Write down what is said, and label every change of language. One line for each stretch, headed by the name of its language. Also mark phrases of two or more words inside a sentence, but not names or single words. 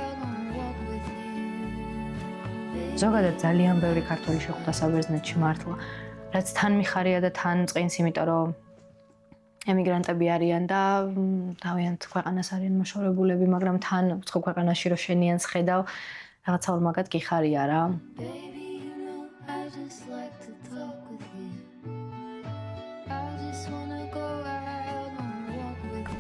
Georgian: ზოგადად ძალიან ბევრი ქართველი შეხვდა საბერძნეთში მართლა, რაც თან მიხარია და თან წინს, იმიტომ რომ ემიგრანტები არიან და თავიანთ ქვეყანას არიან მოშორებულები, მაგრამ თან უცხო ქვეყანაში რო შენიანს ხედავ, რაღაცა ორმაგად გიხარია რა.
English: Baby, you know I just like to talk with you. I just wanna go out on a walk with you.